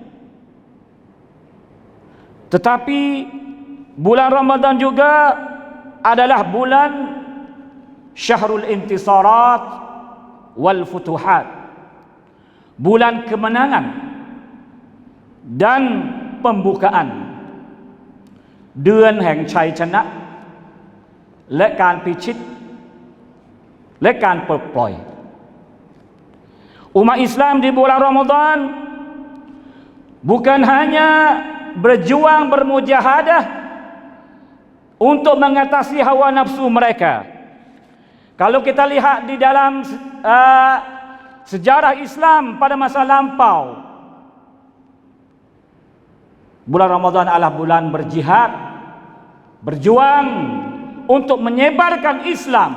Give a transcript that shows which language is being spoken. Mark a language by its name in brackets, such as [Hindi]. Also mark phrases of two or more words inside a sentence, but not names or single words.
[Indonesian] Tetapi bulan Ramadan juga adalah bulan [Arabic] شهر الانتصارات والفتوحات, [Indonesian] bulan kemenangan dan pembukaan, [Thai] เดือนแห่งชัยชนะและการพิชิตและการปลดปล่อย [Indonesian] Umat Islam di bulan Ramadan bukan hanya berjuang bermujahadah untuk mengatasi hawa nafsu mereka. Kalau kita lihat di dalam sejarah Islam pada masa lampau, bulan Ramadan adalah bulan berjihad, berjuang untuk menyebarkan Islam.